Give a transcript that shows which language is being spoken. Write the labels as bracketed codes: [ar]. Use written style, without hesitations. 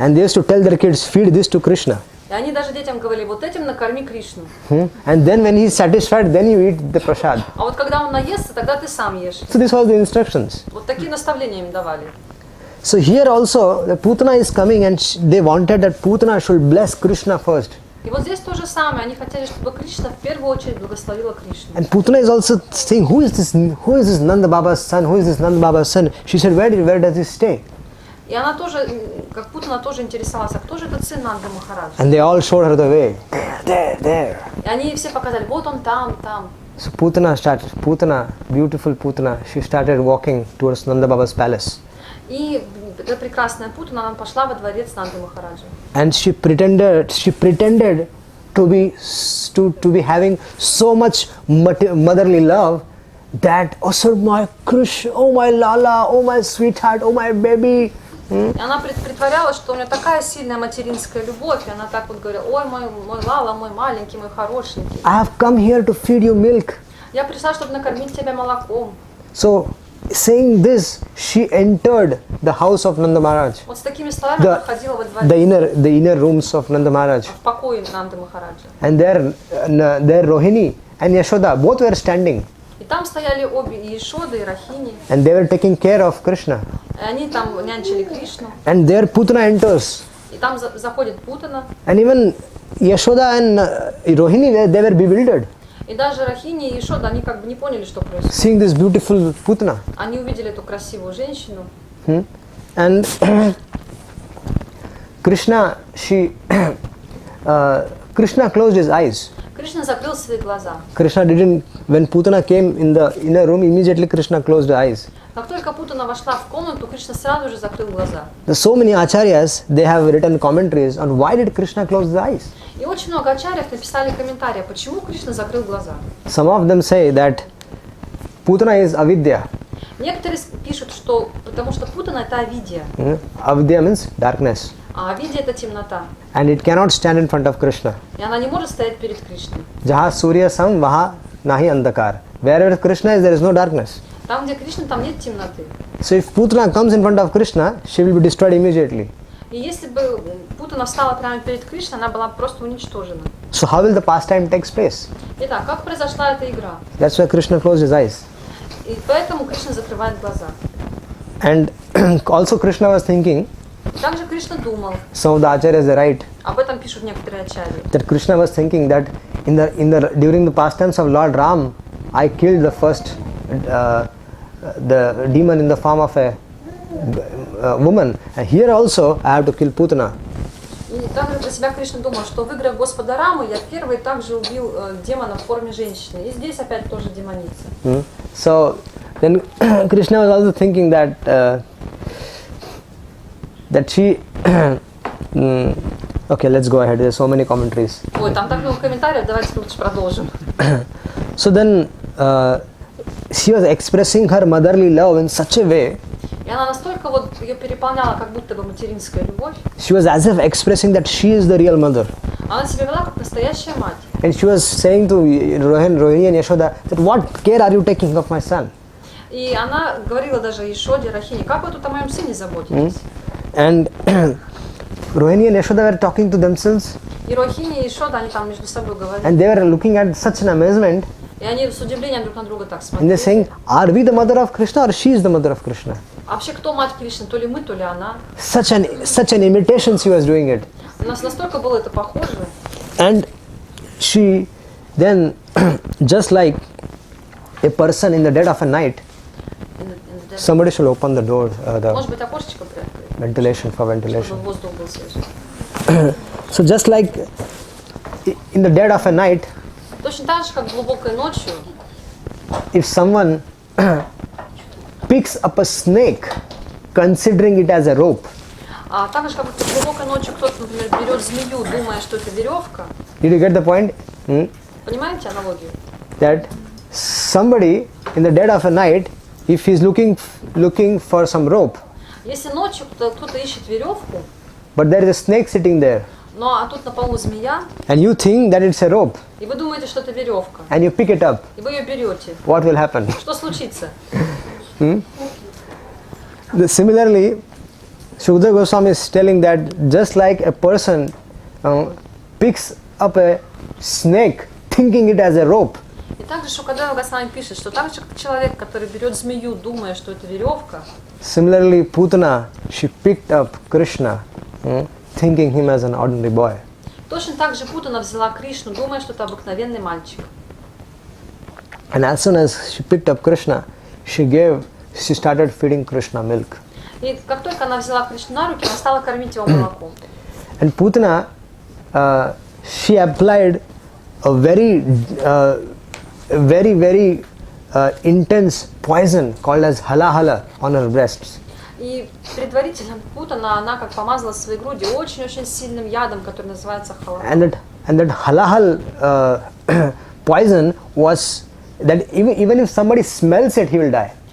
[en] And they used to tell their kids, feed this to Krishna. [ru] И они даже детям говорили, вот этим накорми Кришну. [en] And then when he is satisfied, then you eat the prasad. [ru] А вот когда он наестся, тогда ты сам ешь. [en] So this was the instructions. [ru] Вот такие наставления им давали. [en] So here also, the Putna is coming and they wanted that Putna should bless Krishna first. [ru] И вот здесь то же самое. Они хотели, чтобы Кришна в первую очередь благословила Кришну. [en] And Putna is also saying, who is this Nanda Baba's son? Who is this Nanda Baba's son? She said, where does he stay? [ru] И она тоже, как Путна тоже интересовалась, а кто же этот сын Нанды Махараджа? [en] And they all showed her the way. There. [ru] И они все показали, вот он там. [en] So Putna, beautiful Putna, she started walking towards Nanda Baba's palace. [ru] И эта прекрасная Путна, она пошла во дворец Нанды Махараджа. [en] And she pretended to be having so much motherly love that, oh sir, my Krishna, oh my Lala, oh my sweetheart, oh my baby. [ru] И она притворялась, что у нее такая сильная материнская любовь, и она так вот говорила, ой, мой Лала, мой маленький, мой хорошенький. [en] I have come here to feed you milk. [ru] Я пришла, чтобы накормить тебя молоком. [en] So, saying this, she entered the house of Nanda Maharaj, [ru] Вот с такими словами она входила во дворец, [en] the inner rooms of Nanda Maharaj. [ru] в покое Нанды Махараджа. [en] And there Rohini and Yashoda both were standing. [ru] И там стояли обе, и Ишода, и Рахини. [en] And they were taking care of Krishna. [ru] И они там нянчили Кришну. [en] And there Putna enters. [ru] И там заходит Путана. [en] And even Yashoda and Rohini, they were bewildered, [ru] И даже Рахини и Ишода, они как бы не поняли, что происходит. [en] seeing this beautiful Putna. [ru] Они увидели эту красивую женщину. [en] And Krishna, Krishna closed his eyes. [ru] Кришна закрыл свои глаза. [en] Krishna didn't, when Putana came in the inner room, immediately Krishna closed the eyes. [ru] Как только Путана вошла в комнату, Кришна сразу же закрыл глаза. [en] There's so many acharyas, they have written commentaries on why did Krishna close the eyes. [ru] И очень много ачарьев написали комментарии, почему Кришна закрыл глаза. [en] Some of them say that Putana is avidya. [ru] Некоторые пишут, что потому что Путана это авидия, [en] Avidya means darkness. [ru] а авидия это темнота. [en] And it cannot stand in front of Krishna. [ru] И она не может стоять перед Кришной. [hi] Jaha Surya Sam, Vaha Nahi Andakar. [en] Wherever Krishna is, there is no darkness. [ru] Там, где Кришна, там нет темноты. [en] So if Putana comes in front of Krishna, she will be destroyed immediately. [ru] И если бы Путана встала прямо перед Кришной, она была просто уничтожена. [en] So how will the pastime take place? [ru] Итак, как произошла эта игра? [en] That's why Krishna closed his eyes. [ru] И поэтому Кришна закрывает глаза. [en] And also Krishna was thinking, [ru] Также Кришна думал, [en] some of the acharyas they write, [ru] об этом пишут некоторые ачарьи, [en] that Krishna was thinking that during the pastimes of Lord Ram, I killed the first the demon in the form of a woman, and here also I have to kill Putana. [ru] И также про себя Кришна думал, что в играх Господа Рамы я первый также убил демона в форме женщины. И здесь опять тоже демоница. [en] So then Krishna was also thinking that she okay, let's go ahead. There are so many commentaries. [ru] Ой, там так много комментариев, давайте лучше продолжим. [en] So then she was expressing her motherly love in such a way. [ru] И она настолько вот ее переполняла, как будто бы материнская любовь. [en] She was as if expressing that she is the real mother. [ru] Она себя вела как настоящая мать. [en] And she was saying to Rohini and Yashoda that what care are you taking of my son? [ru] И она говорила даже Ишоде, Рахине, как вы тут о моем сыне заботитесь? [en] And Rohini and Yashoda were talking to themselves. [ru] И Рохини, и Шода, они там между собой говорили. [en] And they were looking at such an amazement. [ru] И они с удивлением друг на друга так [en] And they're saying, [ru] смотрели. [en] are we the mother of Krishna or she is the mother of Krishna? [ru] А вообще, кто мать Кришны, то ли мы, то ли она. [en] Such an imitation she was doing it. [ru] У нас настолько было это похоже. [en] And she then, just like a person in the dead of a night, somebody should open the door, the [ru] Может быть, окошечко приоткрыть, [en] ventilation for ventilation. [ru] чтобы воздух был свежий. [en] So just like in the dead of a night, [ru] Точно так же, как глубокой ночью, [en] if someone picks up a snake, considering it as a rope, [ru] а так же, как глубокой ночью кто-то, например, берет змею, думая, что это веревка. [en] did you get the point? [ru] Понимаете аналогию? [en] That somebody in the dead of a night, if he's looking for some rope, [ru] Если ночью кто-то ищет веревку, [en] but there is a snake sitting there, [ru] ну а тут на полу змея, [en] and you think that it's a rope, [ru] и вы думаете, что это веревка, [en] and you pick it up, [ru] и вы ее берете, [en] what will happen? [ru] что случится? [en] Similarly, Shukdev Goswami is telling that just like a person picks up a snake, thinking it as a rope, [ru] И также Шукадева Госвами пишет, что так же, как человек, который берет змею, думая, что это веревка, [en] similarly Putna, she picked up Krishna, thinking him as an ordinary boy. [ru] точно так же Путана взяла Кришну, думая, что это обыкновенный мальчик. [en] And as soon as she picked up Krishna, she started feeding Krishna milk. [ru] И как только она взяла Кришну на руки, она стала кормить его молоком. [en] And Putna, she applied a very intense poison called as halahala on her breasts. [ru] И предварительно Путана, она как помазала свои груди очень-очень сильным ядом, который называется халал. [en] And that halahal poison was that even if somebody smells it, he will die.